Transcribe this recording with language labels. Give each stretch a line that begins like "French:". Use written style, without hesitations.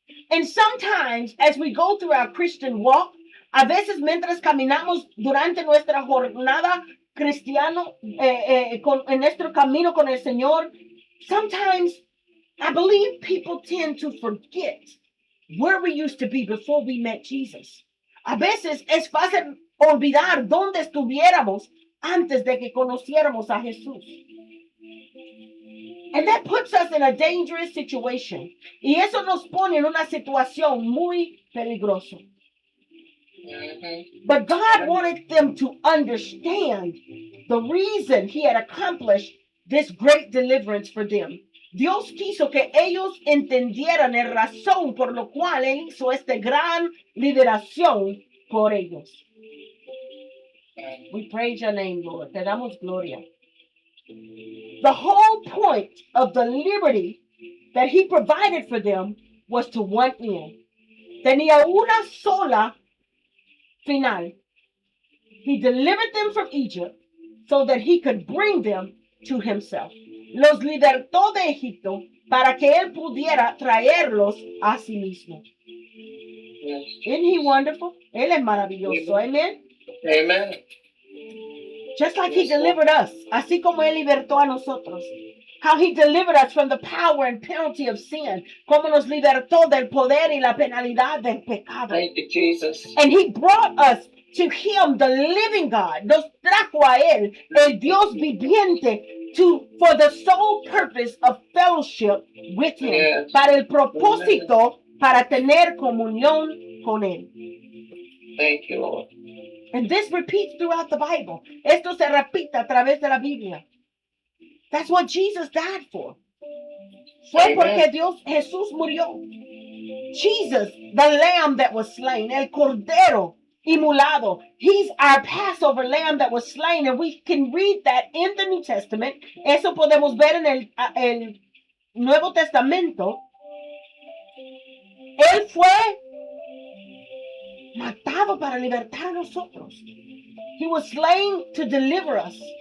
English: And sometimes as we go through our Christian walk,
Spanish: a veces mientras caminamos durante nuestra jornada cristiano, en nuestro camino con el Señor,
English: sometimes I believe people tend to forget where we used to be before we met Jesus.
Spanish: A veces es fácil olvidar dónde estuviéramos antes de que conociéramos a Jesús.
English: And that puts us in a dangerous situation.
Spanish: Y eso nos pone en una situación muy peligrosa.
English: But God wanted them to understand the reason he had accomplished this great deliverance for them.
Spanish: Dios quiso que ellos entendieran la razón por lo cual él hizo esta gran liberación por ellos.
English: We praise your name, Lord.
Spanish: Te damos gloria.
English: The whole point of the liberty that he provided for them was to one end.
Spanish: Tenía una sola final.
English: He delivered them from Egypt so that he could bring them to himself.
Spanish: Los libertó de Egipto para que él pudiera traerlos a sí mismo.
English: Isn't he wonderful?
Spanish: Él es maravilloso. Amen. Amen.
English: Just like he delivered us,
Spanish: así como él libertó a nosotros.
English: How he delivered us from the power and penalty of sin.
Spanish: Como nos libertó del poder y la penalidad del pecado.
English: Thank you, Jesus. And he brought us to him, the living God.
Spanish: Nos trajo a él, el Dios viviente,
English: for the sole purpose of fellowship with him. Yes.
Spanish: Para el propósito, para tener comunión con él.
English: Thank you, Lord. And this repeats throughout the Bible.
Spanish: Esto se repite a través de la Biblia.
English: That's what Jesus died for.
Spanish: Fue Amen. porque Jesús murió.
English: Jesus, the lamb that was slain,
Spanish: el cordero inmolado.
English: He's our Passover lamb that was slain. And we can read that in the New Testament.
Spanish: Eso podemos ver en el Nuevo Testamento. Él fue matado para libertar a nosotros.
English: He was slain to deliver us.